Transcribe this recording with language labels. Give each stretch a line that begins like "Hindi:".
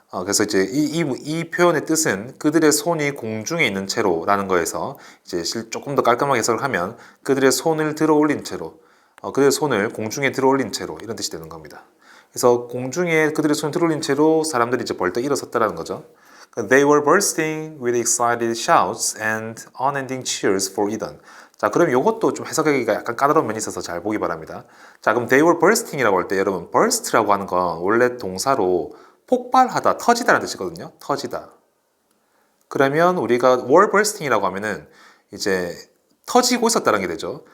Korean: 그래서 이제 이 표현의 뜻은 그들의 손이 공중에 있는 채로라는 거에서 이제 조금 더 깔끔하게 해석을 하면 그들의 손을 들어 올린 채로, 그들의 손을 공중에 들어 올린 채로 이런 뜻이 되는 겁니다. 그래서 공중에 그들의 손을 들어올린 채로 사람들이 이제 벌떡 일어섰다라는 거죠.
English: They were bursting with excited shouts and unending cheers for Eden.
Korean: 자, 그럼 이것도 좀 해석하기가 약간 까다로운 면이 있어서 잘 보기 바랍니다. 자, 그럼
English: they were bursting
Korean: 이라고 할 때 여러분 burst라고 하는 건 원래 동사로 폭발하다, 터지다라는 뜻이거든요. 터지다. 그러면 우리가 were bursting이라고 하면은 이제 터지고 있었다는 게 되죠.